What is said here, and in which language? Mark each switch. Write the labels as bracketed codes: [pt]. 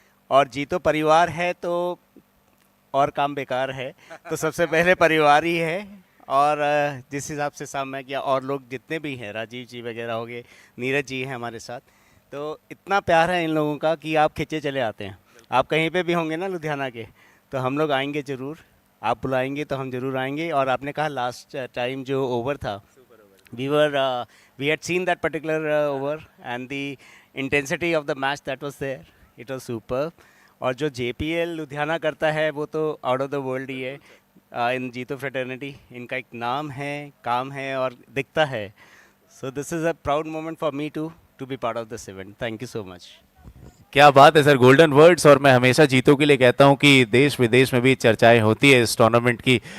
[hi] और जीतो परिवार है तो और काम बेकार है, तो सबसे पहले परिवार ही है। और जिस हिसाब से सामना किया, और लोग जितने भी हैं, राजीव जी वगैरह हो गए, नीरज जी हैं हमारे साथ, तो इतना प्यार है इन लोगों का कि आप खिंचे चले आते हैं। आप कहीं पे भी होंगे ना लुधियाना के, तो हम लोग आएंगे ज़रूर, आप बुलाएंगे तो हम ज़रूर आएंगे। और आपने कहा लास्ट टाइम जो ओवर था, [en] we had seen that particular over and the intensity of the match that was there, it was superb। [hi] और जो JPL लुधियाना करता है वो तो [en] out of the world [hi] ही है। इन जीतो फ्रेटर्निटी इनका एक नाम है, काम है और दिखता है। [en] So this is a proud moment for me to be part of this event. Thank you so much. [hi] क्या बात है सर, [en] Golden words. [hi] और मैं हमेशा जीतों के लिए कहता हूं कि देश विदेश में भी चर्चाएं होती है इस टूर्नामेंट की।